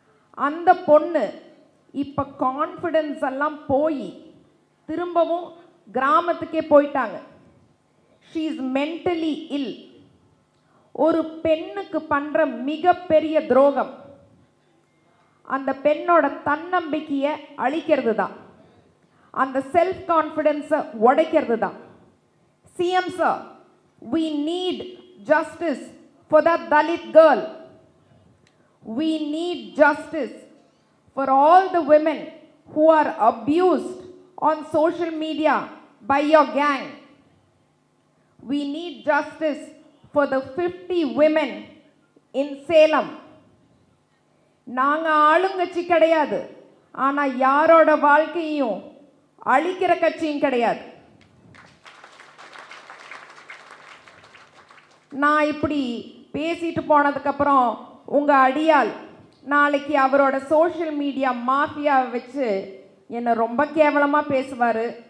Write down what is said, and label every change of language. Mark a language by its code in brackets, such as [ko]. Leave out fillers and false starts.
[ta] அந்த பொண்ணு இப்போ கான்ஃபிடென்ஸ் எல்லாம் போய் திரும்பவும் கிராமத்துக்கே போயிட்டாங்க. [en] She is mentally ill. [ta] ஒரு பெண்ணுக்கு பண்ணுற மிகப்பெரிய துரோகம் அந்த பெண்ணோட தன்னம்பிக்கையை அழிக்கிறது தான், அந்த செல்ஃப் கான்ஃபிடென்ஸை உடைக்கிறது தான். [en] CM sir, we need justice for that Dalit girl. We need justice for all the women who are abused on social media by your gang. We need justice for the 50 women in Salem. [ta] நாங்கள் ஆளுங்கட்சி கிடையாது, ஆனால் யாரோட வாழ்க்கையும் அழிக்கிற கட்சியும் கிடையாது. நான் இப்படி பேசிட்டு போனதுக்கப்புறம் உங்கள் அடியால் நாளைக்கு அவரோட சோஷியல் மீடியா மாஃபியாவை வச்சு என்னை ரொம்ப கேவலமாக பேசுவார்.